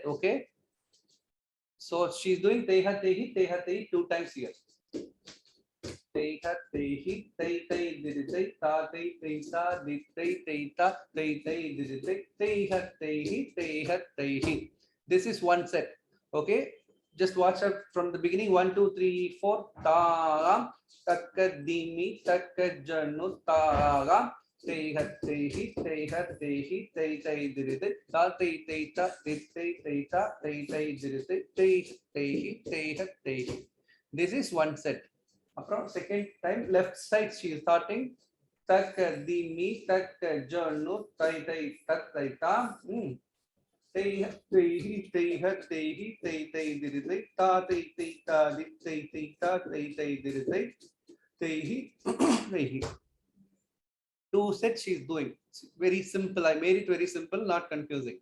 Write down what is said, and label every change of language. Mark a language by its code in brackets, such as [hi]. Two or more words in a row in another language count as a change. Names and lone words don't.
[en] Okay, so she's doing teha tehi 2 times here. Teha tehi tei tei diditei ta tei tei ta ditei tei ta tei tei diditei teha tehi. This is one set. Okay, just watch out from the beginning. 1 2 3 4 ta takka dimi takka janu ta teha tehi tei tei diditei ta tei ta ditei tei ta tei diditei tehi. This is one set. From second time left side she is starting tak di mi tak janu tai tak tai ta tei diditei ta tei ta ditei ta tei diditei tehi. 2 sets she is doing. It's very simple. I made it very simple, not confusing.